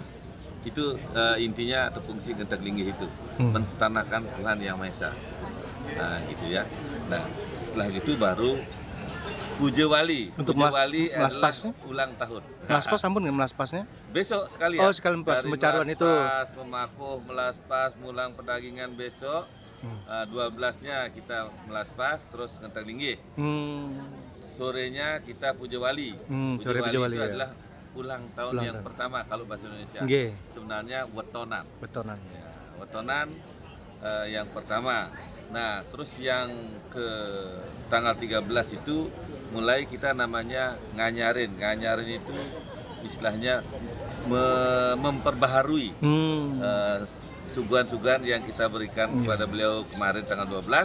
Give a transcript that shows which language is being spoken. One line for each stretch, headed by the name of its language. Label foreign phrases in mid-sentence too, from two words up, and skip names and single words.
Indonesian: Itu intinya atau fungsi Ngenteng Linggih itu, menstanakan Tuhan Yang Maha Esa. Nah, gitu ya. Nah, setelah itu baru Puja Wali. Untuk Puja Wali adalah melaspasnya? ulang tahun. Melaspas ampun nggak melaspasnya? Besok sekali ya. Oh, sekali pecaruan itu. Memakuh, melaspas, mulang pedagingan besok. 12-nya kita melaspas, terus Ngenteng Linggih. Sorenya kita Puja Wali. Sore Puja Wali itu ya. adalah ulang tahun yang pertama kalau bahasa Indonesia. Sebenarnya wetonan. Ya. Wetonan yang pertama. Nah, terus yang ke tanggal 13 itu mulai kita namanya nganyarin. Nganyarin itu istilahnya memperbaharui suguhan-suguhan yang kita berikan kepada beliau kemarin tanggal 12.